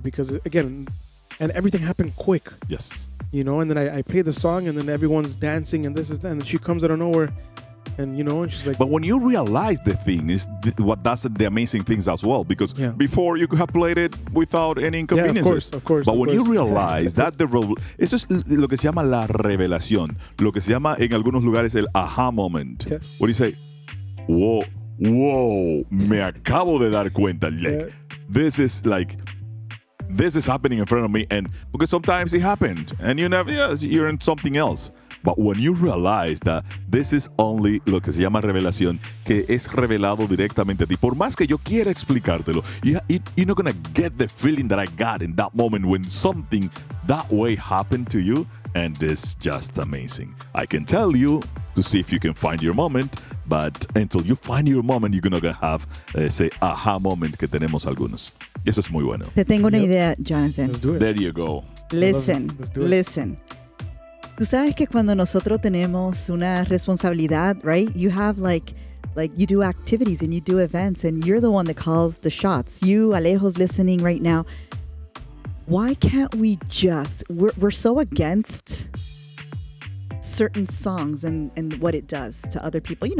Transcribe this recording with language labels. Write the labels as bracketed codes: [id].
[en] Because again, and everything happened quick. Yes. You know, and then I play the song, and then everyone's dancing, and this is that, and she comes out of nowhere, and you know, and she's like. But when you realize the thing is what does the amazing things as well, because before you could have played it without any inconveniences. Of course. But when you realize that [es] eso es lo que se llama la revelación, lo que se llama en algunos lugares el aha moment. [en] Yeah. When you say, whoa, [es] me acabo de dar cuenta. [en] Like, this is happening in front of me, and because sometimes it happened, and you're in something else. But when you realize that this is only [es] lo que se llama revelación, que es revelado directamente a ti, por más que yo quiera explicártelo, [en] you're not going to get the feeling that I got in that moment when something that way happened to you, and it's just amazing. I can tell you to see if you can find your moment, but until you find your moment, you're going to have ese aha moment [es] que tenemos algunos. Y eso es muy bueno. Te tengo una idea, Jonathan. [en] Let's do it. There you go. Listen. [es] Tú sabes que cuando nosotros tenemos una responsabilidad, right? [en] You have like you do activities and you do events and you're the one that calls the shots. You, Alejo's listening right now. Why can't we we're so against certain songs and what it does to other people.